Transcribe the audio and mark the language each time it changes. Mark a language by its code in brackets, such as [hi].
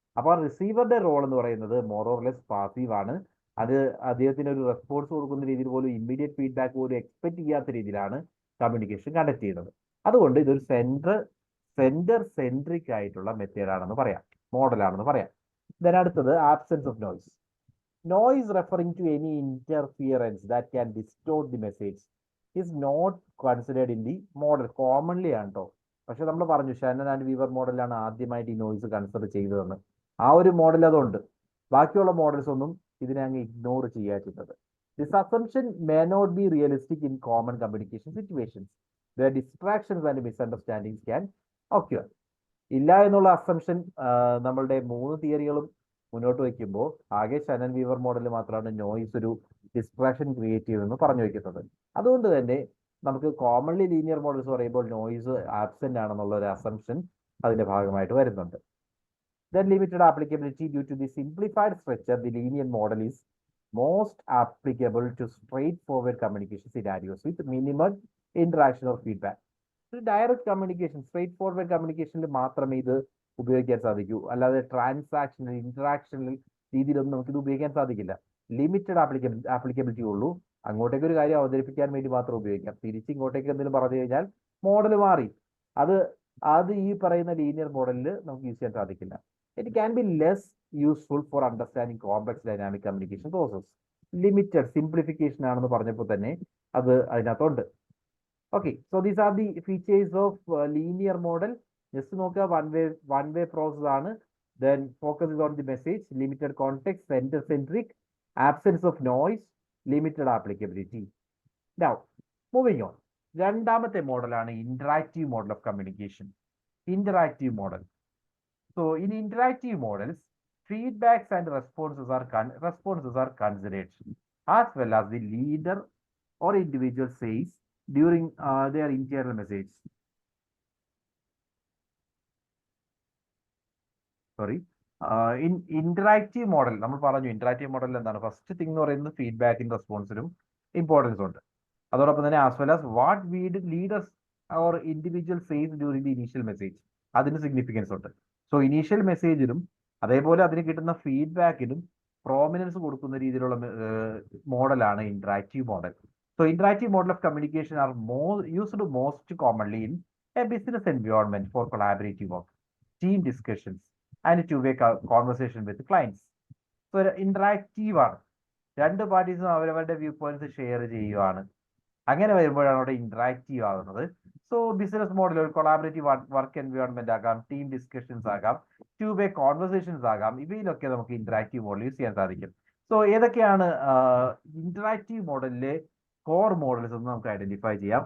[ml] അപ്പോൾ റിസീവറുടെ റോൾ എന്ന് പറയുന്നത് മോർ ഓർ ലെസ് പാസീവ് ആണ്. അത് അദ്ദേഹത്തിന് ഒരു റെസ്പോൺസ് കൊടുക്കുന്ന രീതിയിൽ പോലും ഇമ്മീഡിയറ്റ് ഫീഡ്ബാക്ക് പോലും എക്സ്പെക്ട് ചെയ്യാത്ത രീതിയിലാണ് കമ്മ്യൂണിക്കേഷൻ കണ്ടക്ട് ചെയ്യുന്നത്. അതുകൊണ്ട് ഇതൊരു സെൻഡർ സെൻട്രിക് ആയിട്ടുള്ള മെത്തേഡാണെന്ന് പറയാം, മോഡലാണെന്ന് പറയാം. ഇതിന് അടുത്തത് absence of noise. [en] Noise referring to any interference that can distort the message is not considered in the model. [ml] Commonly ആണ് കേട്ടോ. പക്ഷെ നമ്മൾ പറഞ്ഞു ഷാനൻ ആൻഡ് വീവർ മോഡലാണ് ആദ്യമായിട്ട് ഈ നോയ്സ് കൺസിഡർ ചെയ്തതെന്ന്. ആ ഒരു മോഡൽ അതുണ്ട്. ബാക്കിയുള്ള മോഡൽസ് ഒന്നും ഇതിനെ അങ്ങ് ഇഗ്നോർ ചെയ്യുക ചെയ്തത്. [en] This assumption may not be realistic in common communication situations where distractions and misunderstandings can occur. [ml] ഇല്ല എന്നുള്ള അസംഷൻ നമ്മളുടെ മൂന്ന് തിയറികളും മുന്നോട്ട് വയ്ക്കുമ്പോൾ ആകെ ഷനൻ വീവർ മോഡൽ മാത്രമാണ് നോയ്സ് ഒരു ഡിസ്ട്രാക്ഷൻ ക്രിയേറ്റ് ചെയ്തെന്ന് പറഞ്ഞു വയ്ക്കുന്നത്. അതുകൊണ്ട് തന്നെ നമുക്ക് കോമൺലി ലീനിയർ മോഡൽസ് പറയുമ്പോൾ നോയ്സ് ആബ്സെന്റ് ആണെന്നുള്ള ഒരു അസംഷൻ അതിന്റെ ഭാഗമായിട്ട് വരുന്നുണ്ട്. [en] Then limited applicability due to the simplified structure, the linear model is most applicable to straightforward communication scenarios with minimal interaction or feedback. [ml] Direct communication, straight forward കമ്മ്യൂണിക്കേഷനിൽ മാത്രമേ ഇത് ഉപയോഗിക്കാൻ സാധിക്കൂ. അല്ലാതെ ട്രാൻസാക്ഷണൽ ഇന്ററാക്ഷണൽ രീതിയിലൊന്നും നമുക്കിത് ഉപയോഗിക്കാൻ സാധിക്കില്ല. ലിമിറ്റഡ് ആപ്ലിക്കബിലിറ്റി ഉള്ളൂ. അങ്ങോട്ടേക്ക് ഒരു കാര്യം അവതരിപ്പിക്കാൻ വേണ്ടി മാത്രം ഉപയോഗിക്കാം. തിരിച്ചിങ്ങോട്ടേക്ക് എന്തെങ്കിലും പറഞ്ഞു കഴിഞ്ഞാൽ മോഡൽ മാറി. അത് ഈ പറയുന്ന ലീനിയർ മോഡലിൽ നമുക്ക് യൂസ് ചെയ്യാൻ സാധിക്കില്ല. [en] It can be less useful for understanding complex dynamic communication process. [ml] Limited simplification ആണെന്ന് പറഞ്ഞപ്പോൾ തന്നെ അത് അതിനകത്തുണ്ട്. [en] Okay, so these are the features of linear model. Just [ml] നോക്കുക, [en] one way process ആണ്. Then focus is on the message, limited context, center centric, absence of noise, limited applicability. Now, moving on. [ml] രണ്ടാമത്തെ മോഡലാണ് [en] interactive model of communication. Interactive model. So in interactive models, feedbacks and responses are considered, as well as the leader or individual says during their internal message. Sorry. In interactive model, [ml] നമ്മൾ പറഞ്ഞു interactive model എന്താണ്? First thing എന്ന് പറയുന്നത് ഫീഡ്ബാക്കിനും റെസ്പോൺസിനും importance ഉണ്ട്. അതോടൊപ്പം തന്നെ [en] as well as what leaders or individual says during the initial message, [ml] അതിന് significance ഉണ്ട്. സോ ഇനീഷ്യൽ മെസ്സേജിനും അതേപോലെ അതിന് കിട്ടുന്ന ഫീഡ്ബാക്കിനും പ്രോമിനൻസ് കൊടുക്കുന്ന രീതിയിലുള്ള മോഡലാണ് interactive model. [en] So interactive model of communication are used most commonly in a business environment for collaborative work, team discussions, and two-way conversation with clients. So interactive ആണ്. [ml] രണ്ട് പാർട്ടീസും അവരവരുടെ വ്യൂ പോയിന്റ്സ് ഷെയർ ചെയ്യുകയാണ്. അങ്ങനെ വരുമ്പോഴാണ് അവിടെ ഇന്ററാക്റ്റീവ് ആകുന്നത്. So business model ഒരു collaborative work environment ആകാം, ടീം ഡിസ്കഷൻസ് ആകാം, two-way conversations ആകാം. ഇവയിലൊക്കെ നമുക്ക് ഇന്ററാക്റ്റീവ് മോഡൽ യൂസ് ചെയ്യാൻ സാധിക്കും. സോ ഏതൊക്കെയാണ് ഇന്ററാക്റ്റീവ് മോഡലിലെ കോർ മോഡൽസ് ഒന്ന് നമുക്ക് ഐഡന്റിഫൈ ചെയ്യാം.